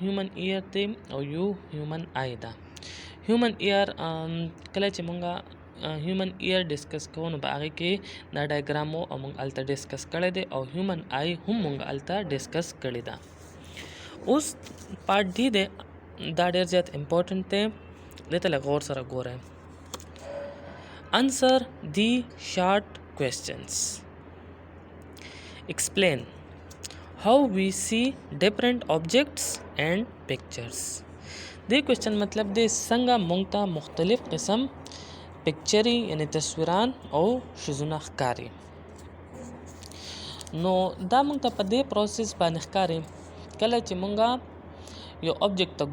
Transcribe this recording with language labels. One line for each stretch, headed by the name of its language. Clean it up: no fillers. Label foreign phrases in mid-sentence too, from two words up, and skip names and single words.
English: human ear
Pashto: دی او یو
English: human eye
Pashto: ده
English: human ear
Pashto: کله چې مونږه
English: human ear
Pashto: ډسکس کوو نو په هغې کې دا ډایګرام او مونږ هلته ډسکس کړی دی او
English: human eye
Pashto: هم مونږ هلته ډسکس کړې ده اوس
English: part D
Pashto: دی دا ډېر زیات امپورټنټ دی دې ته لږ غور سره ګورئ
English: answer the short questions explain how we see different objects and pictures
Pashto: دې کوېسچن مطلب دی څنګه موږ ته مختلف قسم پکچري یعنی تصویران او شیزونه ښکاري نو دا موږ ته په دې پروسس باندې ښکاري کله چې موږ یو آبجیکټ ته